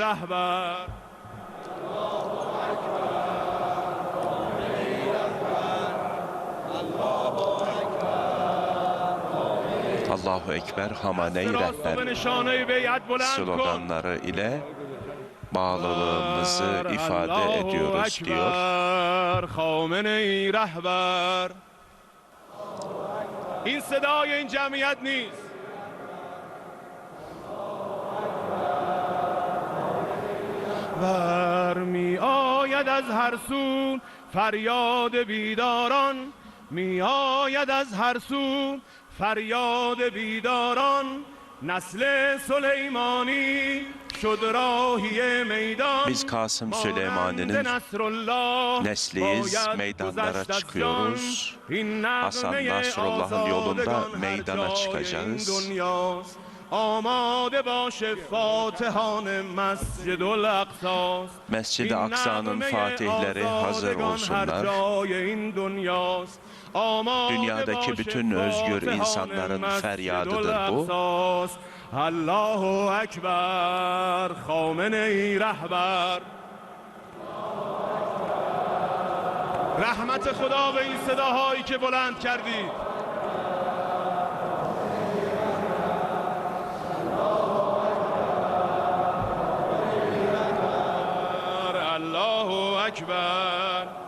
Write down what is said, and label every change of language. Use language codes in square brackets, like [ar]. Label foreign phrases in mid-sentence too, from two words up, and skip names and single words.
[ar] الله أكبر, [fa] خامنه‌ای رهبر [tr] sloganları ile bağlılığımızı ifade ediyoruz diyor. [fa] این صدای این جمعیت نیست. برمی آید از هر سو فریاد بیداران، می آید از هر سو فریاد بیداران. نسل سلیمانی شد راهی میدان. [tr] Biz Kasım Süleyman'ın nesliyiz, meydanlara çıkıyoruz. Hasan Nasrullah'ın yolunda meydana çıkacağız. Mescid-i Aksa'nın fatihleri hazır olsunlar. Dünyadaki bütün özgür insanların feryadıdır bu. [ar] الله أكبر, [fa] خامنه‌ای رهبر. رحمت خدا به این صداهایی که بلند کردید. [ar] الله اکبر.